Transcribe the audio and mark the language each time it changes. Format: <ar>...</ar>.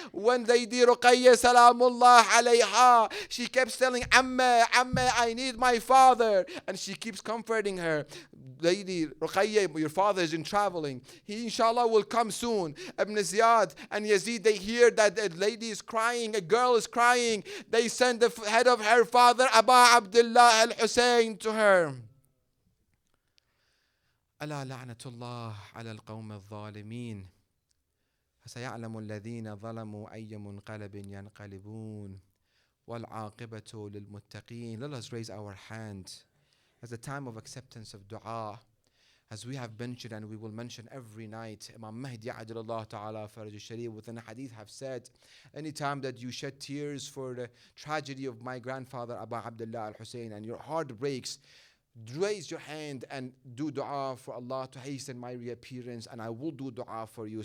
<en>When Lady Ruqayya salamullah alayha, she kept telling Amma, I need my father, and she keeps comforting her. Lady Ruqayya, your father is in traveling. He inshallah will come soon. Ibn Ziyad and Yazid, they hear that a lady is crying, a girl is crying. They send the head of her father, Aba Abdullah al-Hussein, to her.</en> <ar>ألا لعنة الله على القوم الظالمين فسيعلم الذين ظلموا أي منقلب ينقلبون والعاقبة للمتقين.</ar> <en>Let us raise our hand as a time of acceptance of dua. As we have mentioned and we will mention every night, Imam Mahdi Ajalallah Ta'ala Faraj al-Sharif within a hadith have said, anytime that you shed tears for the tragedy of my grandfather Abu Abdullah al-Hussein and your heart breaks, raise your hand and do dua for Allah to hasten my reappearance, and I will do dua for you.</en>